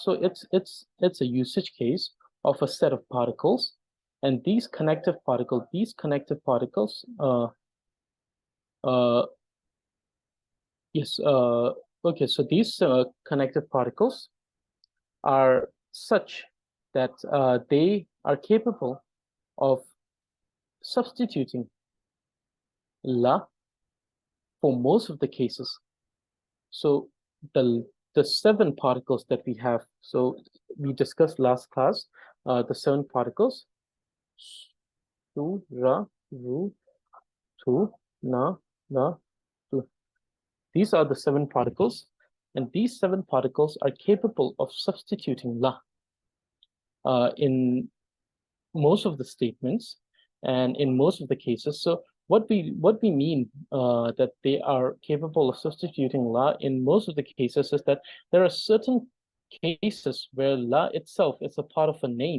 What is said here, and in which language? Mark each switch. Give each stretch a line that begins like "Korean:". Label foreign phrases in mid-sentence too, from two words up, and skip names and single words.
English: So it's a usage case of a set of particles, and these connective particles, yes, okay, so these connective particles are such that they are capable of substituting la for most of the cases. So the 7 particles that we have, so we discussed last class, the 7 particles.
Tibetan: tu, ra, ru, tu, na, na, tu.
English: These are the 7 particles, and these 7 particles are capable of substituting la in most of the statements and in most of the cases. So what we mean that they are capable of substituting la in most of the cases is that there are certain cases where la itself is a part of a name.